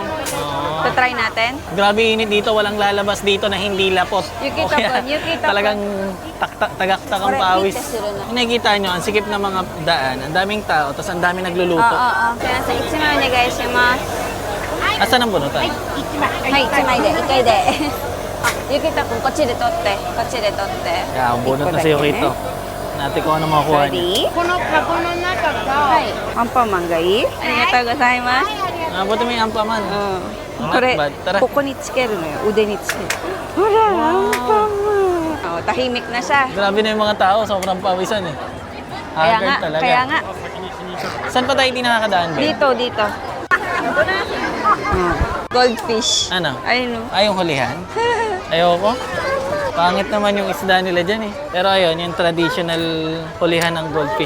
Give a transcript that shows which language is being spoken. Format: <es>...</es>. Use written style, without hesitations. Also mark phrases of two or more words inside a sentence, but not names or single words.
<tl>Oh. So, try natin. Grabe init dito, walang lalabas dito na hindi lapot. Yukita O kaya, po, yukita po. Talagang tagaktak ang pawis. Kung nakikita nyo, ang sikip ng mga daan, ang daming tao, tapos ang daming nagluluto. Kaya sa ichima niya guys, yung mga... Asan ang bunutan?</tl> <ja>はい、1枚で、1回で。ゆきたくん、こっちで取って、こっちで取って。</ja> <tl>Kaya ang bunot na sa'yo kito. Natin kung ano makukuha niya. Ready?</tl> <ja>はい。アンパンマンがいい？ありがとうございます。</ja> <tl>Buti may ampaman.</tl> <ja>これ</ja> <en>Not bad. Tara.</en> <ja>ここにつけるのよ、腕につける。ほら、アンパンマン。</ja> <tl>Oh, tahimik na siya. Grabe na yung mga tao, sobrang pawisan eh. Kaya Haggard nga, talaga. kaya nga. Saan pa tayo di nakakadaan, babe? Dito, dito. Goldfish. Ano? Ayun, oh. Ay, yung hulihan? Ayoko. Pangit naman yung isda nila dyan eh. Pero ayun, yung traditional hulihan ng goldfish.</tl>